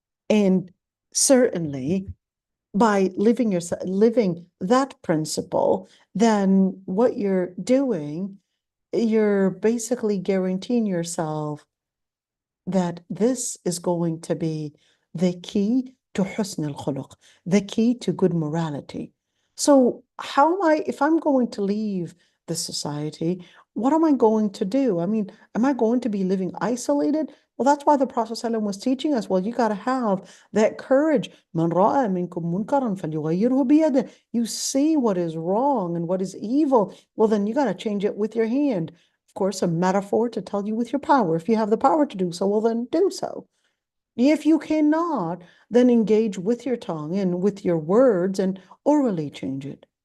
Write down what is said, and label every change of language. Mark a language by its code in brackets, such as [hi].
[en] And certainly by living that principle, then what you're doing, you're basically guaranteeing yourself that this is going to be the key to husn al-khuluq, the key to good morality. So how am I, if I'm going to leave the society, what am I going to do? I mean, am I going to be living isolated? Well, that's why the Prophet ﷺ was teaching us, well, you got to have that courage. [ar] من رأى منكم منكرا فليغيره بيده. [en] You see what is wrong and what is evil. Well, then you got to change it with your hand. Of course, a metaphor to tell you with your power. If you have the power to do so, well, then do so. If you cannot, then engage with your tongue and with your words and orally change it.